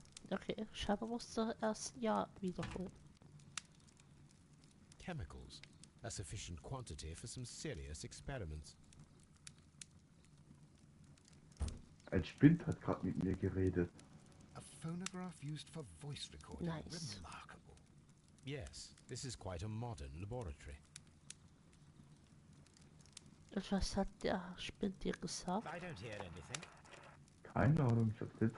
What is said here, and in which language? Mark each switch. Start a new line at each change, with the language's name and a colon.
German: Okay, Schaber musste erst ja wiederholen.
English: Chemicals. A sufficient quantity for some serious experiments.
German: Ein Spind hat gerade mit mir geredet.
English: A phonograph used for voice recording. Nice. Remarkable. Yes, this is quite a modern laboratory.
German: Und was hat der Spind dir gesagt?
English: I don't hear anything.
German: Keine Ahnung, ich hab's jetzt